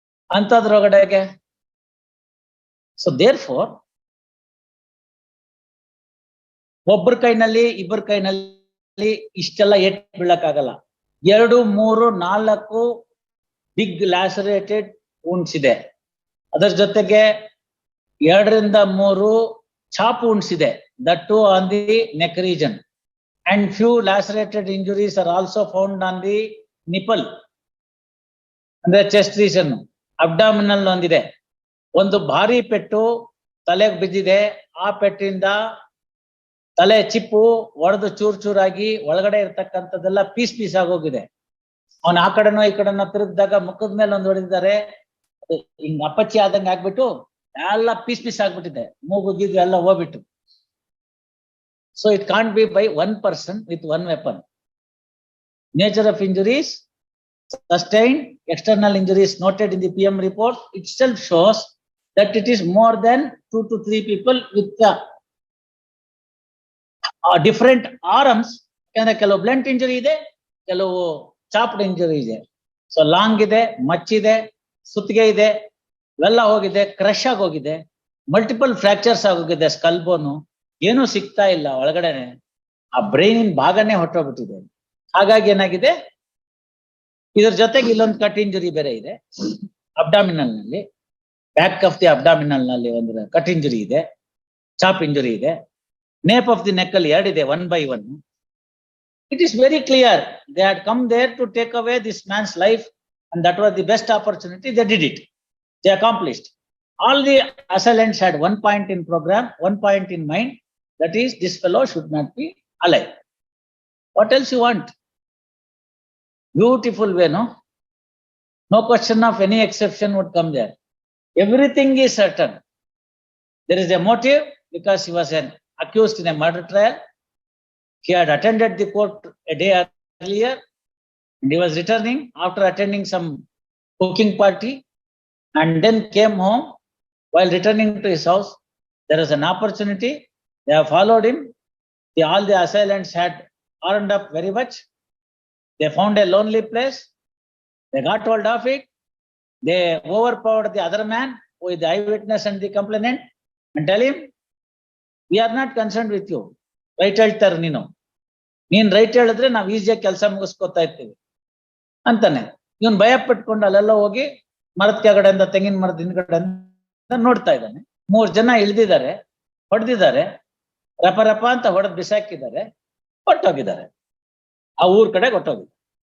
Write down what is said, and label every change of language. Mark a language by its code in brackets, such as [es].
[kn] ಅಂತದ್ರೊಳಗಡೆಗೆ so therefore ಒಬ್ಬರ ಕೈನಲ್ಲಿ ಇಬ್ಬರ ಕೈನಲ್ಲಿ ಇಷ್ಟೆಲ್ಲ ಏಟ್ ಬೀಳಕ್ಕಾಗಲ್ಲ. 2, 3, 4 ಬಿಗ್ ಲ್ಯಾಸರೇಟೆಡ್ wounds ಇದೆ. ಅದರ ಜೊತೆಗೆ 2 ರಿಂದ 3 ಚಾಪ್ wounds ಇದೆ, [en] that too on the neck region, and few lacerated injuries are also found on the nipple [kn] ಅಂದ್ರೆ ಚೆಸ್ಟ್ ರೀಜನ್. ಅಬ್ಡಾಮಿನಲ್ ಒಂದಿದೆ, ಒಂದು ಭಾರಿ ಪೆಟ್ಟು ತಲೆಗೆ ಬಿದ್ದಿದೆ, ಆ ಪೆಟ್ಟಿಂದ ತಲೆ ಚಿಪ್ಪು ಒಡೆದು ಚೂರಾಗಿ ಒಳಗಡೆ ಇರ್ತಕ್ಕಂಥದ್ದೆಲ್ಲ ಪೀಸ್ ಆಗೋಗಿದೆ. ಅವನ್ ಆ ಕಡೆನೋ ಈ ಕಡೆನೋ ತಿರುಗಿದಾಗ ಮುಖದ ಮೇಲೆ ಒಂದು ಹೊಡೆದಿದ್ದಾರೆ, ಹಿಂಗ್ ಅಪ್ಪಚ್ಚಿ ಆದಂಗೆ ಆಗ್ಬಿಟ್ಟು ಎಲ್ಲ ಪೀಸ್ ಆಗ್ಬಿಟ್ಟಿದೆ, ಮೂಗು ಗೀಗು ಎಲ್ಲ ಹೋಗ್ಬಿಟ್ಟು. [en] So it can't be by one person with one weapon. Nature of injuries, sustained external injuries noted in the PM report itself shows that it is more than 2 to 3 people with different arms. [kn] ಕೆಲವು blunt injury ಇದೆ, ಕೆಲವು chopped injury ಇದೆ. So long ಇದೆ, ಮಚ್ಚಿದೆ, ಸುತ್ತಿಗೆ ಇದೆ, ಇವೆಲ್ಲ ಹೋಗಿದೆ, crush ಆಗೋಗಿದೆ, ಮಲ್ಟಿಪಲ್ ಫ್ರಾಕ್ಚರ್ಸ್ ಆಗೋಗಿದೆ, ಸ್ಕಲ್ ಬೋನು, ಏನೂ ಸಿಗ್ತಾ ಇಲ್ಲ ಒಳಗಡೆನೆ. ಆ ಬ್ರೈನ್ ಭಾಗನೇ ಹೊಟ್ಟೋಗ್ಬಿಟ್ಟಿದೆ. ಹಾಗಾಗಿ ಏನಾಗಿದೆ, ಇದ್ರ ಜೊತೆಗೆ ಇಲ್ಲೊಂದು ಕಟ್ ಇಂಜುರಿ ಬೇರೆ ಇದೆ. ಅಬ್ಡಾಮಿನಲ್ ನಲ್ಲಿ, ಬ್ಯಾಕ್ ಆಫ್ ದಿ ಅಬ್ಡಾಮಿನಲ್ ನಲ್ಲಿ ಒಂದು ಕಟ್ ಇಂಜುರಿ ಇದೆ, ಚಾಪ್ ಇಂಜುರಿ ಇದೆ. ನೇಪ್ ಆಫ್ ದಿ ನೆಕ್ ಅಲ್ಲಿ 2 ಇದೆ, 1 by 1. [en] It is very clear they had come there to take away this man's life, and that was the best opportunity. They did it. They accomplished. All the assailants had one point in program, one point in mind. That is, this fellow should not be alive. What else you want? Beautiful way, no? No question of any exception would come there. Everything is certain. There is a motive because he was an accused in a murder trial. He had attended the court a day earlier, and he was returning after attending some cooking party, and then came home. While returning to his house, there was an opportunity. They have followed him. All the assailants had armed up very much. They found a lonely place. They got hold of it. They overpowered the other man who is the eyewitness and the complainant, and tell him, we are not concerned with you. [kn] Right ಹೇಳ್ತಾರೆ, ನೀನ್ right ಹೇಳಿದ್ರೆ ನಾವು ಈಸಿಯಾಗಿ ಕೆಲಸ ಮುಗಿಸ್ಕೊತಾ ಇರ್ತೀವಿ ಅಂತಾನೆ. ಇವನ್ ಭಯ ಪಟ್ಕೊಂಡು ಅಲ್ಲೆಲ್ಲ ಹೋಗಿ ಮರದ ಕೆಳಗಡೆಯಿಂದ, ತೆಂಗಿನ ಮರದ ಹಿಂದ್ಗಡೆಯಿಂದ ನೋಡ್ತಾ ಇದ್ದಾನೆ. 3 ಜನ ಇಳ್ದಿದ್ದಾರೆ, ಹೊಡೆದಿದ್ದಾರೆ, ರಪ ರಪ ಅಂತ ಹೊಡೆದ್ ಬಿಸಾಕಿದ್ದಾರೆ, ಹೊಟ್ಟೋಗಿದ್ದಾರೆ. ಆ ಊರ್ ಕಡೆ ಹೊಟ್ಟೋಗಿದ್ದಾರೆ.